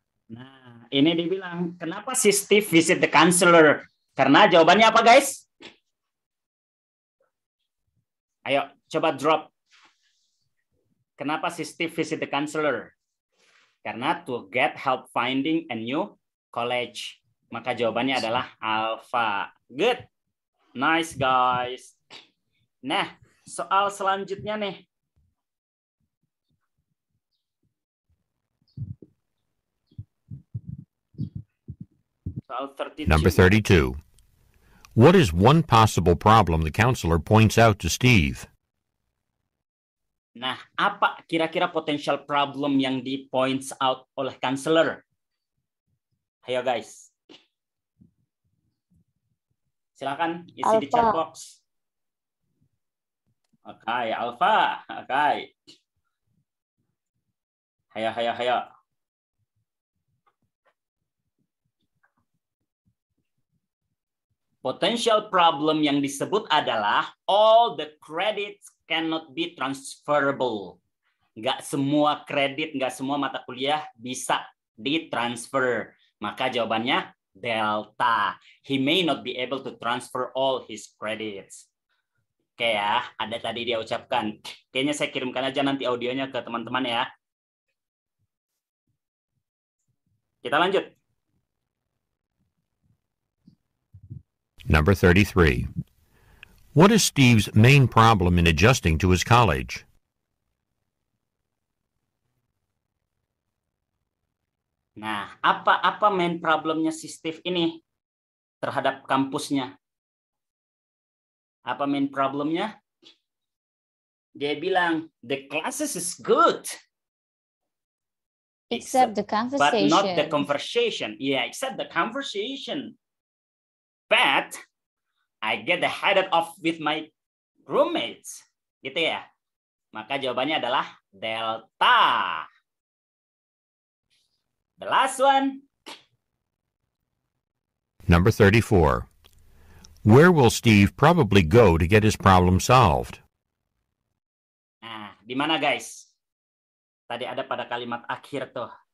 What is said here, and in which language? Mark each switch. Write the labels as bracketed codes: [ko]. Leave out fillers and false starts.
[id] Nah, ini dibilang, kenapa si Steve [en] visit the counselor? [id] Karena jawabannya apa, guys? Ayo, coba drop. Kenapa si Steve [en] visit the counselor? Karena to get help finding a new college. [id] Maka jawabannya adalah alpha. [en] Good. Nice, guys. [id] Nah, soal selanjutnya nih. Soal 32. [en] Number 32. What is one possible problem the counselor points out to Steve? [id] Nah, apa kira-kira potential problem yang di [en] points out [id] oleh counselor? Ayo guys. Silakan isi di chat box. Oke, Alpha. Oke. Hayo. [en] Potential problem [id] yang disebut adalah [en] all the credits cannot be transferable. [id] Nggak semua kredit, nggak semua mata kuliah bisa ditransfer. Maka jawabannya delta. [en] He may not be able to transfer all his credits. [id] Oke ya, ada tadi dia ucapkan. Kayaknya saya kirimkan aja nanti audionya ke teman-teman ya. Kita lanjut. [en] Number 33. What is Steve's main problem in adjusting to his college? [id] Nah, apa main problemnya si Steve ini terhadap kampusnya? Apa main problemnya? Dia bilang, [en] the classes is good. Except the conversation. But not the conversation. Yeah, except the conversation. But I get the headed off with my roommates. [id] Gitu ya. Maka jawabannya adalah delta. [en] The last one. Number 34. Where will Steve probably go to get his problem solved? [id] Nah, di mana guys? Tadi ada pada kalimat akhir tuh.